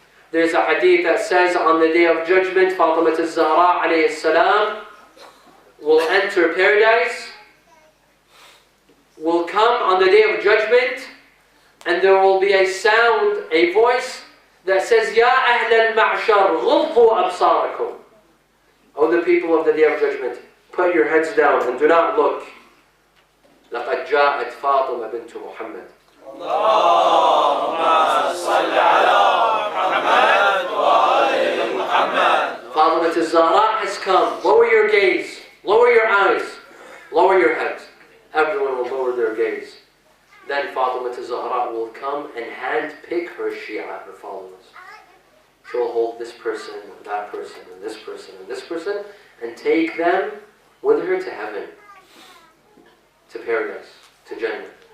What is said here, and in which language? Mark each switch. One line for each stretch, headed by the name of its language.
English: There's a hadith that says on the day of judgment, Fatima al-Zahra alayhi salam will enter paradise, will come on the day of judgment, and there will be a sound, a voice that says,
Arabic: Ya ahl al-ma'shar, ghuddu absarakum.
English: O the people of the Day of Judgment, put your heads down and do not look.
Arabic: لقد جاءت فاطمة بنت محمد. اللهم صل على محمد وآل محمد.
English: Fatima al-Zahra has come. Lower your gaze. Lower your eyes. Lower your heads. Everyone will lower their gaze. Then Fatima al-Zahra will come and hand-pick her Shia, her followers. She will hold this person, that person, and this person, and this person, and take them with her to heaven, to paradise, to Jannah.